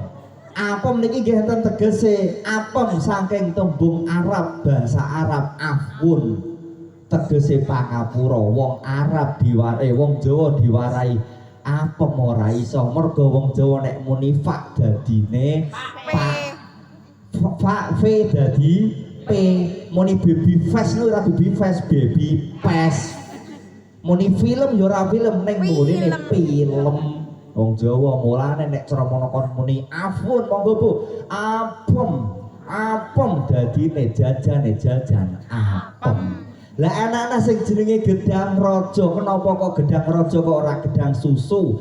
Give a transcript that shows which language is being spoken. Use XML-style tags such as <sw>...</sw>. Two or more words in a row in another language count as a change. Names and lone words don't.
<jv>Apem niki nggih enten tegese apem saking tembung Arab, bahasa Arab afun. Tegese pangapura. Wong Arab diwarai, wong Jawa diwarai apem ora iso. Mergo wong Jawa nek muni fa dadine fa fe dadi p. Muni</jv> <en>baby face</en> <jv>ora</jv> <en>baby face, baby pes.</en> <jv>Muni film ya ora film ning muni film. Wong Jawa mulane nek ceromono kon muni afun monggo Bu. Apem dadine jajan apem. Lah anak-anak sing jenenge gedang raja, kenapa kok gedang raja kok ora gedang susu?</jv>